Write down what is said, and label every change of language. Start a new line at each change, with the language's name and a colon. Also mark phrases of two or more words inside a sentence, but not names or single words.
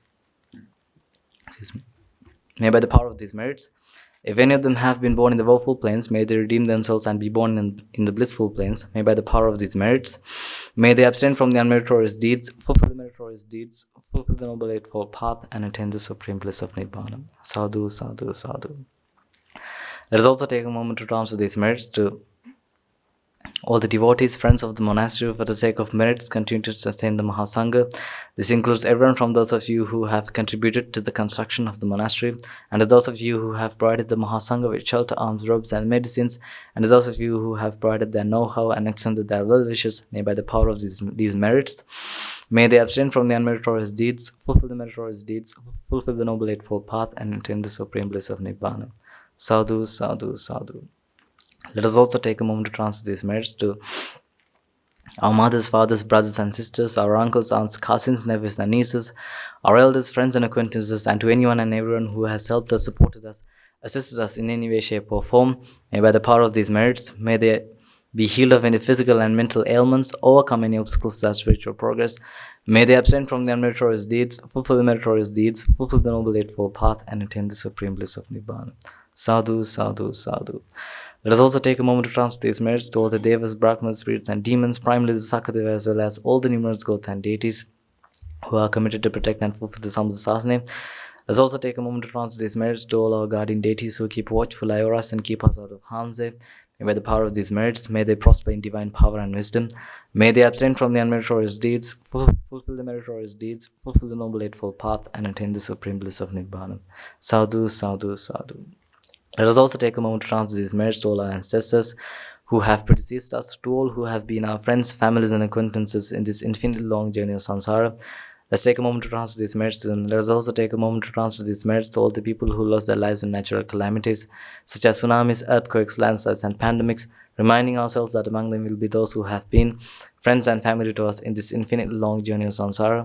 English: May by the power of these merits, if any of them have been born in the woeful plains, may they redeem themselves and be born in the blissful plains. May by the power of these merits, may they abstain from the unmeritorious deeds, fulfill the meritorious deeds, fulfill the noble eightfold path, and attain the supreme bliss of Nibbāna.
Pali: Sadhu, sadhu, sadhu.
English: Let us also take a moment to transfer these merits to all the devotees, friends of the monastery who for the sake of merits continue to sustain the Mahasangha. This includes everyone from those of you who have contributed to the construction of the monastery, and to those of you who have provided the Mahasangha with shelter, arms, robes, and medicines, and to those of you who have provided their know-how and extended their well-wishes. May by the power of these merits, may they abstain from the unmeritorious deeds, fulfill the meritorious deeds, fulfill the Noble Eightfold Path, and attain the supreme bliss of Nibbāna.
Pali: Sadhu, sadhu, sadhu.
English: Let us also take a moment to transfer these merits to our mothers, fathers, brothers and sisters, our uncles, aunts, cousins, nephews and nieces, our elders, friends and acquaintances, and to anyone and everyone who has helped us, supported us, assisted us in any way, shape or form. May by the power of these merits, may they be healed of any physical and mental ailments, overcome any obstacles to our spiritual progress. May they abstain from the unmeritorious deeds, fulfill the meritorious deeds, fulfill the Noble Eightfold Path, and attain the supreme bliss of Nibbāna.
Pali: Sadhu, sadhu, sadhu.
English: Let us also take a moment to transfer these merits to all the devas, brahmanas, spirits and demons, primarily the Sakadeva, as well as all the numerous gods and deities who are committed to protect and fulfill the Samsasasana. Let us also take a moment to transfer these merits to all our guardian deities who keep watchful eye over us and keep us out of harm's way. May by the power of these merits, may they prosper in divine power and wisdom. May they abstain from the unmeritorious deeds, fulfill the meritorious deeds, fulfill the Noble Eightfold Path, and attain the supreme bliss of Nibbāna.
Pali: Sadhu, sadhu, sadhu.
English: Let us also take a moment to transfer these merits to all our ancestors who have predeceased us, to all who have been our friends, families and acquaintances in this infinitely long journey of samsara. Let's take a moment to transfer these merits to them. Let us also take a moment to transfer these merits to all the people who lost their lives in natural calamities, such as tsunamis, earthquakes, landslides and pandemics, reminding ourselves that among them will be those who have been friends and family to us in this infinitely long journey of samsara.